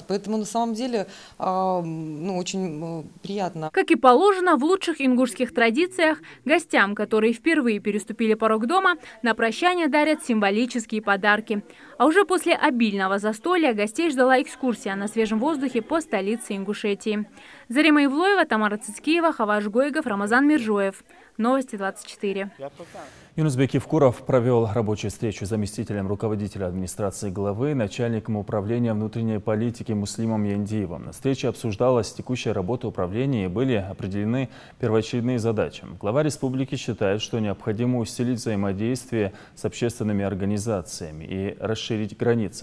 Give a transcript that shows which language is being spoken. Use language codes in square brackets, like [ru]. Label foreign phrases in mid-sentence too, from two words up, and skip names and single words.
[ru] Поэтому на самом деле очень приятно. Как и положено, в лучших ингушских традициях гостям, которые впервые переступили порог дома, на прощание дарят символические подарки. А уже после обильного застолья гостей ждала экскурсия на свежем воздухе по столице Ингушетии. Зарима Ивлоева, Тамара Цицкиева, Хаваш Гойгов, Рамазан Миржоев. Новости 24. Юнусбек Евкуров провел рабочую встречу с заместителем руководителя администрации главы, начальником управления внутренней политики Муслимом Яндиевым. На встрече обсуждалась текущая работа управления и были определены первоочередные задачи. Глава республики считает, что необходимо усилить взаимодействие с общественными организациями и расширить границы.